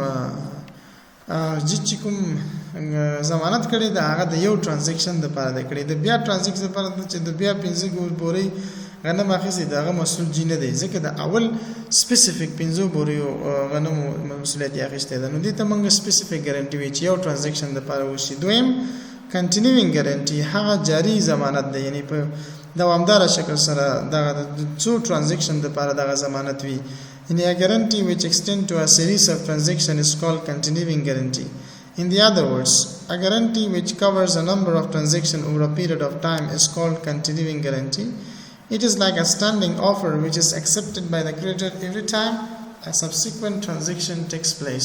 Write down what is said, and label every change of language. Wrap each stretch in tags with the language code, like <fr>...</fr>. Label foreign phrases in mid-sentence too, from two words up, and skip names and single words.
<ps>کوم ضمانت کړي دا هغه د یو ترانزیکشن د پاره د کړي د بیا ترانزیکشن لپاره چې د بیا 15 بوري غنم اخیسي داغه مسؤل جی نه دی ځکه د اول سپیسیفیک 15 بوري غنم مسؤلیت یې اخیسته ده نو دې ته موږ</ps> <en>specific guarantee</en> <ps>وی چې یو ترانزیکشن د پاره وشي. دویم</ps> <en>continuing guarantee</en> <ps>هغه جاری ضمانت ده یعنی په دوامدار شکل سره دغه څو ترانزیکشن د پاره دغه ضمانت وی.</ps> <en>In a guarantee which extends to a series of transactions is called continuing guarantee. In the other words, a guarantee which covers a number of transactions over a period of time is called continuing guarantee. It is like a standing offer which is accepted by the creditor every time a subsequent transaction takes place.</en>